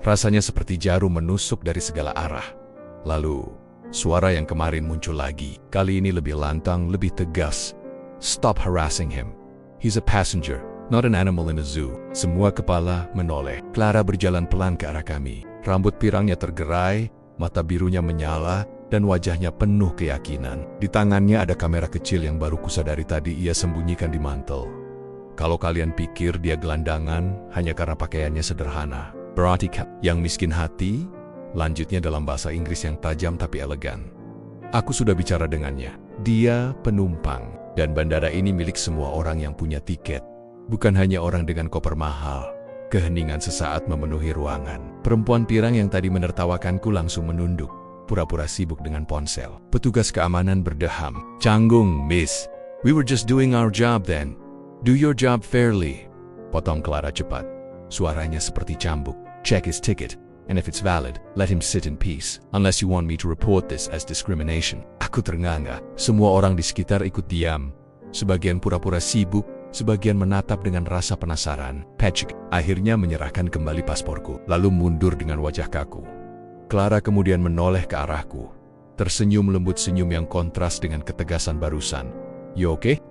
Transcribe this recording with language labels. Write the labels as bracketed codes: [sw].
[id] Rasanya seperti jarum menusuk dari segala arah. Lalu, suara yang kemarin muncul lagi. Kali ini lebih lantang, lebih tegas. [en] "Stop harassing him. He's a passenger, not an animal in a zoo." [id] Semua kepala menoleh. Clara berjalan pelan ke arah kami. Rambut pirangnya tergerai, mata birunya menyala, dan wajahnya penuh keyakinan. Di tangannya ada kamera kecil yang baru kusadari tadi ia sembunyikan di mantel. Kalau kalian pikir dia gelandangan hanya karena pakaiannya sederhana, berarti yang miskin hati. Lanjutnya dalam bahasa Inggris yang tajam tapi elegan. "Aku sudah bicara dengannya. Dia penumpang, dan bandara ini milik semua orang yang punya tiket. Bukan hanya orang dengan koper mahal." Keheningan sesaat memenuhi ruangan. Perempuan pirang yang tadi menertawakanku langsung menunduk, pura-pura sibuk dengan ponsel. Petugas keamanan berdeham. "Canggung, miss. [en] We were just doing our job then. Do your job fairly." [id] Potong Clara cepat. Suaranya seperti cambuk. [en] "Check his ticket, and if it's valid, let him sit in peace. Unless you want me to report this as discrimination." [id] Aku ternganga. Semua orang di sekitar ikut diam. Sebagian pura-pura sibuk, sebagian menatap dengan rasa penasaran. Patrick akhirnya menyerahkan kembali pasporku, lalu mundur dengan wajah kaku. Clara kemudian menoleh ke arahku, tersenyum lembut, senyum yang kontras dengan ketegasan barusan. [en] "You okay?"